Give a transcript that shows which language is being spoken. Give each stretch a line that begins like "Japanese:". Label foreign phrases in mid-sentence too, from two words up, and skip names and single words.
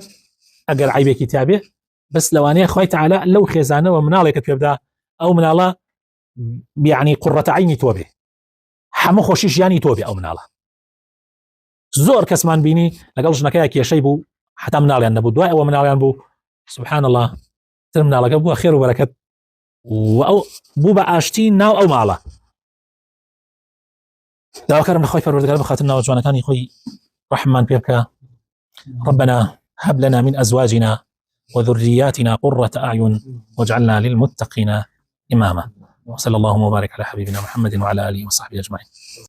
Central Kurdish: ئەگەر عیبێکی تیابێ بس لەوانەیە خوای تەعالا لەو خێزانەوە مناڵێکت پێ بدا ئەو مناڵە یعنی قوڕەتە عینی تۆ بێ هەموو خۆشی ژیانی تۆ بێ ئەو مناڵە زۆر کەسمان بینی لەگەڵ ژنەکەی کێشەی بوو حتا مناڵیان نەبوو دوای ئەوە مناڵیان بوو
Arabic: سبحان الله
Central Kurdish: تر مناڵەکە بووە خێر و بەرەکەت و ئەو بوو بە ئاشتی ناو ئەو ماڵە داواکارم لەخوای پەروەردگار بخاتر ناوە جوانەکانی خۆی ڕەحممان پێ بکە
Arabic: ربنا هب لنا من أزواجنا وذرياتنا قرة أعين واجعلنا للمتقين إماما وصلى الله وبارك على حبيبنا محمد وعلى آله وصحبه أجمعين.